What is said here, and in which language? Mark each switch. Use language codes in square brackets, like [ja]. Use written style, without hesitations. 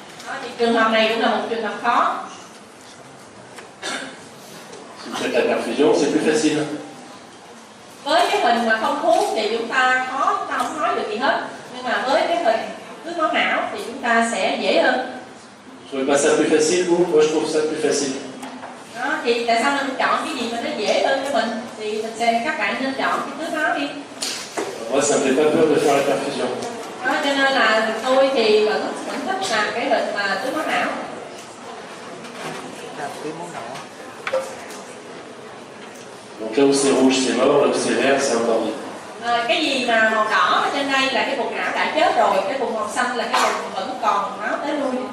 [vi] Đó, thì trường hợp này cũng là một trường hợp khó. [fr] Si vous faites la perfusion, c'est plus facile. [vi] Với cái hình mà không thuốc thì chúng ta không nói được gì hết, nhưng mà với cái hình tưới máu não thì chúng ta sẽ dễ hơn. [fr] Vous trouvez pas ça plus facile, vous? Moi, je trouve ça plus facile. [vi] Đó, thì tại sao nên chọn cái gì mà nó dễ hơn cho mình? Thì các bạn nên chọn cái tưới máu đi. [fr] Moi, ça me fait pas peur de faire la perfusion. [vi] Đó, cho nên là tôi thì vẫn thích làm cái hình mà tưới máu não. Làm tưới máu não. [fr] Donc là où c'est rouge, c'est mort, là où c'est vert, c'est encore vivant. [vi] Cái gì mà màu đỏ ở trên đây là cái vùng não đã chết rồi, cái vùng màu xanh là cái vùng vẫn còn máu tới lui.